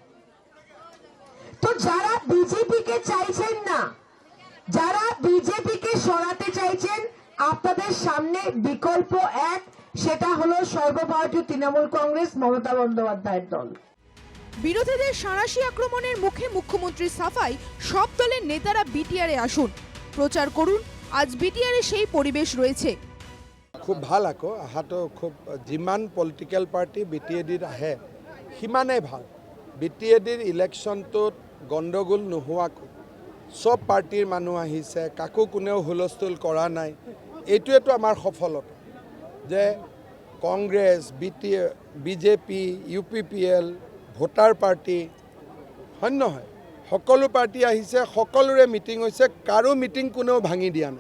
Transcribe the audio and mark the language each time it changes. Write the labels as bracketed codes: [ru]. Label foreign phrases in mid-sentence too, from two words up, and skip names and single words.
[bn] তো যারা বিজেপিকে চাইছেন না, যারা বিজেপিকে সরাতে চাইছেন, আপনাদের সামনে বিকল্প এক, সেটা হলো সর্বভারতীয় তৃণমূল কংগ্রেস, মমতা বন্দ্যোপাধ্যায়ের দল। বিরোধীদের সাঁড়াশি আক্রমণের মুখে মুখ্যমন্ত্রী সাফাই, সব দলের নেতারা বিটিআরে আসুন, প্রচার করুন। আজ বিটিআরে সেই পরিবেশ রয়েছে। [as] খুব ভাল, আকৌ আহাটো খুব, যিমান [en] political party [as] BTADৰ আহে সিমানেই ভাল। BTADৰ ইলেকশ্যনটোত গণ্ডগোল নোহোৱাকৈ সব পাৰ্টিৰ মানুহ আহিছে, কাকো কোনেও হুলস্থুল কৰা নাই। এইটোৱেতো আমাৰ সফলতা যে কংগ্ৰেছ, বিজেপি, UPPL, ভোটাৰ পাৰ্টি, হয় নহয়, সকলো পাৰ্টি আহিছে, সকলোৰে মিটিং হৈছে, কাৰো মিটিং কোনেও ভাঙি দিয়া নাই।